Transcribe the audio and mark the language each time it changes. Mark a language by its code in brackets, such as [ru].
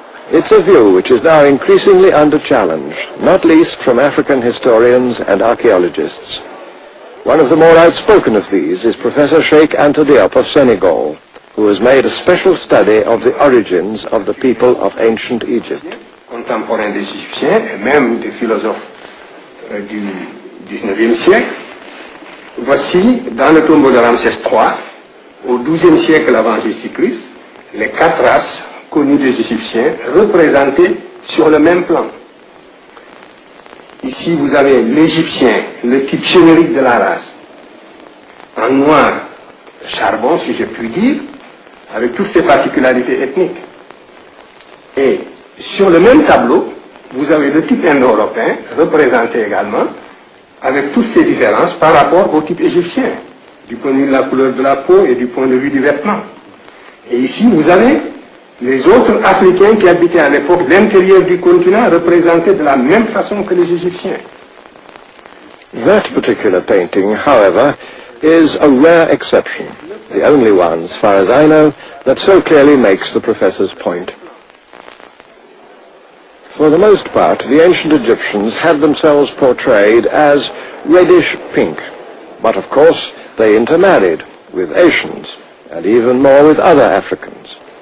[en] It's a view which is now increasingly under challenge, not least from African historians and archaeologists. One of the more outspoken of these is Professor Cheikh Anta Diop of Senegal, who has made a special study of the origins of the people of ancient Egypt. [fr] Contemporains des Égyptiens et même des philosophes du 19e siècle, voici dans le tombeau de Ramsès III, au XIIe siècle avant Jésus-Christ, les 4 races connues des Égyptiens représentées sur le même plan. Ici, vous avez l'Égyptien, le type générique de la race, en noir charbon, si je puis dire, avec toutes ses particularités ethniques. Et sur le même tableau, vous avez le type indo-européen, représenté également, avec toutes ses différences par rapport au type égyptien, du point de vue de la couleur de la peau et du point de vue du vêtement. Et ici, vous avez les autres Africains qui habitaient à l'époque l'intérieur du continent, représentés de la même façon que les Égyptiens. [en] That particular painting, however, is a rare exception, the only one, as far as I know, that so clearly makes the professor's point. For the most part, the ancient Egyptians had themselves portrayed as reddish pink, but of course they intermarried with Asians, and even more with other Africans.